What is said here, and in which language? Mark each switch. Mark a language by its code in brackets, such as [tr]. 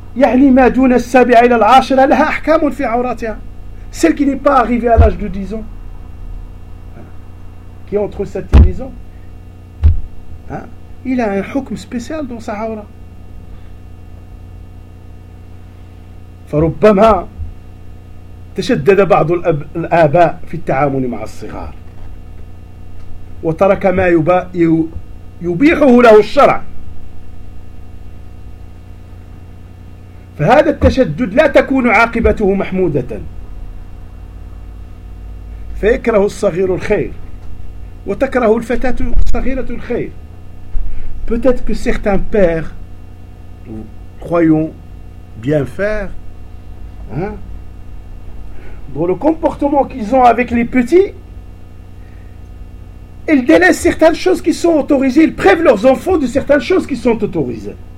[ar] يعني ما دون السابعة إلى العاشرة لها أحكام في عوراتها. [fr] Celle qui n'est pas arrivée à l'âge de 10 ans, qui est entre 7 et 10 ans, il a un حكم spécial dans sa عورة. [ar] فربما تشدد بعض الآباء في التعامل مع الصغار وترك ما يبيحه له الشرع. فهذا التشدد لا تكون عاقبته محمودة فيكره الصغير الخير وتكره الفتاة الصغيرة الخير. [fr] Peut-être que certains pères, nous croyons bien faire, hein, dans le comportement qu'ils ont avec les petits, ils délaissent certaines choses qui sont autorisées, ils prévent leurs enfants de certaines choses qui sont autorisées.